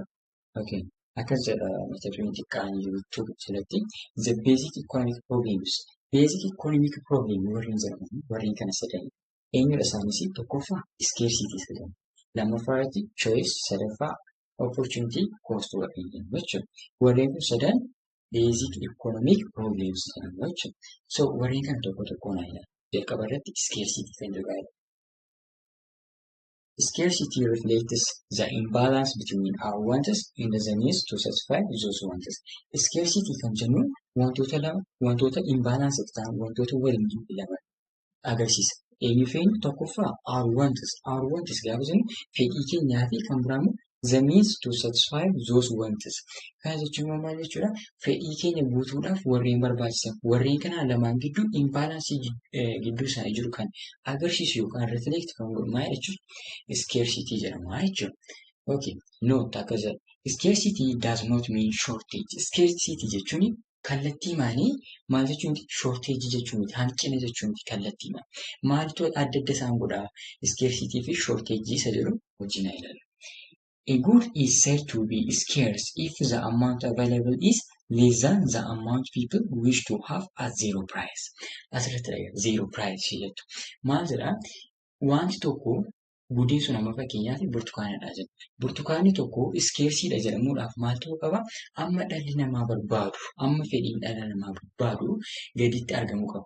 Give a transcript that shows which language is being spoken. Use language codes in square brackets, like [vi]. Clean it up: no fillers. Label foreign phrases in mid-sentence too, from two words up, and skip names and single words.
[om] Akkas jedha mata dureen xiqqaan jirutti jalatti [en] The Basic Economic Problems. Basic Economic Problem [om] warreen jedhaman warreen kana sadanii. Eenyudha isaanis tokkoffaa scarcity jedhama. Lammaffaatti choice, sadaffaa [en] opportunity, cost [om] warreen jedhamu jechuudha. Warreen kun sadan [en] basic economic problems [om] jedhamu jechuudha. So warreen kana tokko tokkoon ilaalla. Jalqaba irratti scarcity kan jedhu. [en] Scarcity reflects the imbalance between our wants and the needs to satisfy those wants. [om] Scarcity kan jennu wantoota imbalance ta'an wantoota waliin jibbilaman agarsiisa. Eenyufeen tokkoffaa [en] our wants [om] gaafa jennu fedhii keenyaa fi kan biraamu [en] the means to satisfy those wants. [om] Kana jechuun maal jechuudha? Fedhii keenya guutuudhaaf warreen barbaachisan warreen kana lamaan gidduu imbaalaansii gidduu isaanii jiru kan agarsiisu yookaan reflect kan godhu maal jechuudha? Scarcity jedhama jechuudha. Note akka jedhu. [en] Scarcity does not mean shortage. [om] Scarcity jechuun kallattii maal jechuun shortage jechuun hanqina jechuun kallattii maaltu adda isaan godha? Scarcity fi shortage isa jedhu wajjin ilaalla. [en] A good is said to be scarce if the amount available is less than the amount people wish to have at zero price. [om] Asirratti [en] zero price [om] jettu. Maal jedhaa? Wanti tokko gudiin sun amma fakkeenyaaf burtukaanadha jedhu. Burtukaanni tokko scarceedha jedhamuudhaaf maal ta'uu qaba? Amma dhalli namaa barbaadu, amma fedhiin dhala namaa barbaadu gaditti argamuu qaba.